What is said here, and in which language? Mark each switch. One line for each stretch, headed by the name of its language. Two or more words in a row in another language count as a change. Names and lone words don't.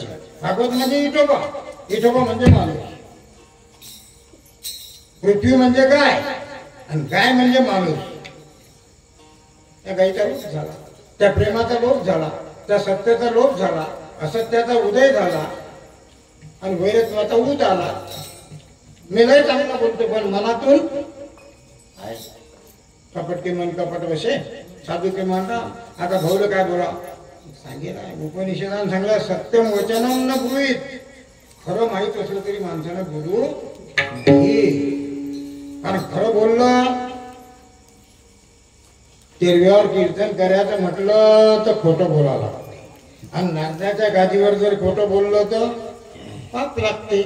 Marathi: भागवत म्हणजे विठोबा, विठोबा म्हणजे माणूस. पृथ्वी म्हणजे गाय आणि गाय म्हणजे माणूस. त्या गायीचा लोप झाला, त्या प्रेमाचा लोप झाला, त्या सत्याचा लोप झाला, असत्याचा उदय झाला आणि वैरत्वाचा उद आला. मी लय चांगला बोलतो पण मनातून
Hindi: कपट के मन कपट वसे, साधू के मन राम.
Marathi: आता भाऊला काय बोला सांगेल? उपनिषदान सांगला,
Sanskrit: सत्यम वचनम न ब्रुवीत.
Marathi: खरं माहित असलं तरी माणसानं बोलू नाही. कारण खरं बोललं तेरव्यावर कीर्तन करायचं म्हटलं तर खोटं बोलायला लागते. आणि नारदाच्या गादीवर जर खोटं बोललं तर पाप लागते.